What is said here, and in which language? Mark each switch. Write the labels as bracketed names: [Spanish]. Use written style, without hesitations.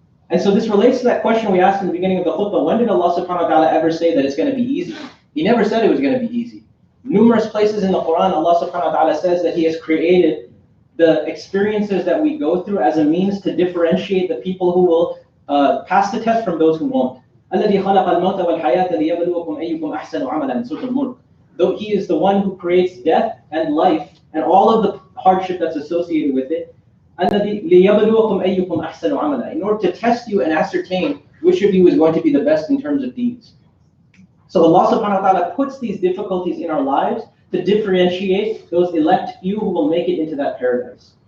[English] And so this relates to that question we asked in the beginning of the khutbah. When did Allah subhanahu wa ta'ala ever say that it's going to be easy? He never said it was going to be easy. Numerous places in the Quran, Allah subhanahu wa ta'ala says that He has created the experiences that we go through as a means to differentiate the people who will pass the test from those who won't. [Arabic] الَّذِي خَلَقَ الْمَوْتَ وَالْحَيَاةَ لِيَبْلُوَكُمْ أَيُّكُمْ أَحْسَنُ عَمَلًا [English] in Surah Al-Mulk. Though He is the one who creates death and life and all of the hardship that's associated with it, [Arabic] الَّذِي لِيَبْلُوَكُمْ أَيُّكُمْ أَحْسَنُ عَمَلًا, [English] in order to test you and ascertain which of you is going to be the best in terms of deeds. So Allah subhanahu wa ta'ala puts these difficulties in our lives to differentiate those elect few who will make it into that paradise.